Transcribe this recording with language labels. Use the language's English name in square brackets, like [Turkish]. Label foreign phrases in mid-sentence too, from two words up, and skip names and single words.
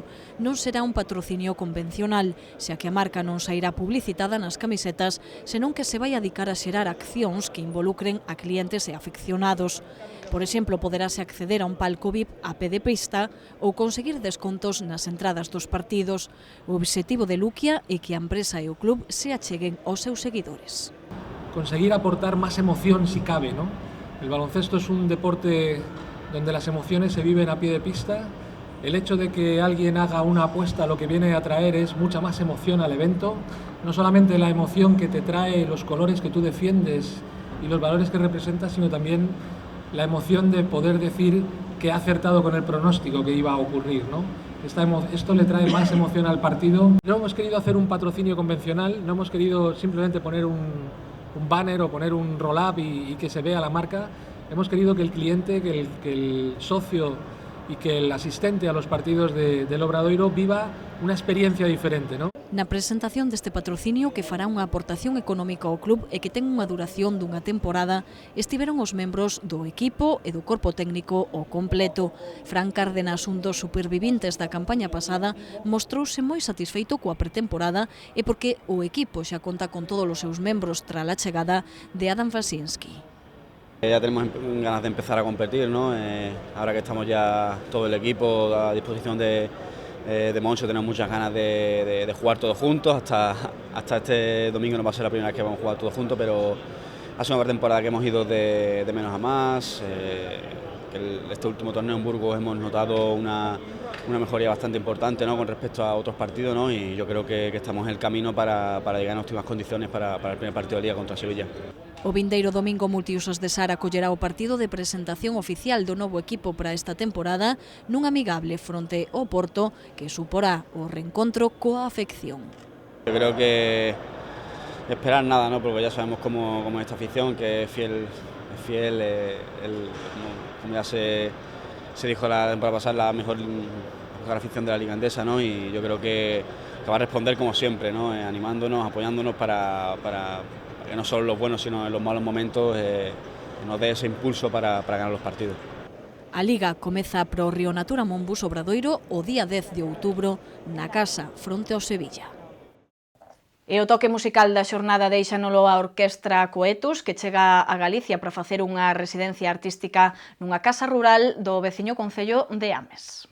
[Galician] Non será un patrocinio convencional, xa que a marca non sairá publicitada nas camisetas, senón que se vai dedicar a xerar accións que involucren a clientes e afeccionados. Por exemplo, poderase acceder a un palco VIP a pé de pista ou conseguir descontos nas entradas dos partidos. O obxectivo de Luquia é que a empresa e o club se acheguen aos seus seguidores. [Spanish] Conseguir aportar más emoción si cabe, ¿no? El baloncesto es un deporte donde las emociones se viven a pie de pista. El hecho de que alguien haga una apuesta lo que viene a traer es mucha más emoción al evento. No solamente la emoción que te trae los colores que tú defiendes y los valores que representas, sino también la emoción de poder decir que ha acertado con el pronóstico que iba a ocurrir, ¿no? Esto le trae más emoción al partido. No hemos querido hacer un patrocinio convencional, no hemos querido simplemente poner un banner o poner un roll-up y que se vea la marca. Hemos querido que el cliente, que el socio y que el asistente a los partidos del Obradoiro viva unha experiencia diferente, ¿no? [Galician] Na presentación deste patrocinio, que fará unha aportación económica ao club e que ten unha duración dunha temporada, estiveron os membros do equipo e do corpo técnico ao completo. Fran Cárdenas, un dos supervivintes da campaña pasada, mostrouse moi satisfeito coa pretemporada e porque o equipo xa conta con todos os seus membros tras a chegada de Adam Wasinski. [Spanish] Ya tenemos ganas de empezar a competir, ¿no? Ahora que estamos ya todo el equipo a disposición de Moncho, tenemos muchas ganas de jugar todos juntos. Hasta este domingo no va a ser la primera vez que vamos a jugar todos juntos, pero ha sido una temporada que hemos ido de menos a más. Este último torneo en Burgos hemos notado una mejoría bastante importante, ¿no? Con respecto a otros partidos, ¿no? Y yo creo que estamos en el camino para llegar en óptimas condiciones para el primer partido de Liga contra Sevilla. [Galician] O vindeiro domingo Multiusos de Sar acollerá o partido de presentación oficial do novo equipo para esta temporada nun amigable fronte ao Porto que suporá o reencontro coa afección. [Spanish] Yo creo que esperar nada, ¿no? Porque ya sabemos cómo es esta afición, que es fiel, como ya se dijo la temporada pasada, la mejor afición de la Liga Endesa, ¿no? Y yo creo que va a responder como siempre, ¿no? Animándonos, apoyándonos para que no solo en los buenos, sino en los malos momentos nos dé ese impulso para ganar los partidos. [Galician] A Liga comeza pro Río Natura Monbus Obradoiro o día 10 de outubro na casa fronte ao Sevilla. E o toque musical da xornada deixanolo a Orquestra Coetus, que chega a Galicia para facer unha residencia artística nunha casa rural do veciño concello de Ames.